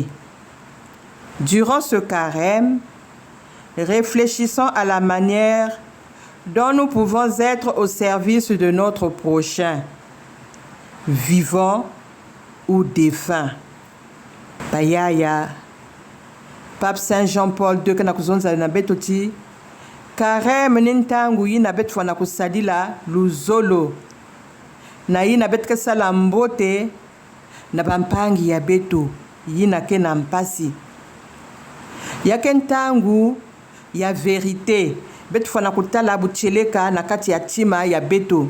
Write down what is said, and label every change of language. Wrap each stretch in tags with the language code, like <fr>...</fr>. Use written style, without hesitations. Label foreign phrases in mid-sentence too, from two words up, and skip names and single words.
<fr>Durant ce carême, réfléchissons à la manière dont nous pouvons être au service de notre prochain, vivant ou défunt.</fr> <ktu>Payaya, Pape Saint Jean-Paul II kanakuzonza na betoti, carême nintangu yina bet fana kusadila luzolo. Na yina bet kesala mbote na bampangi ya beto yina ke na mpasi. Yake ntangu ya vérité bet fana kutala bucheleka na kati ya tima ya beto.</ktu>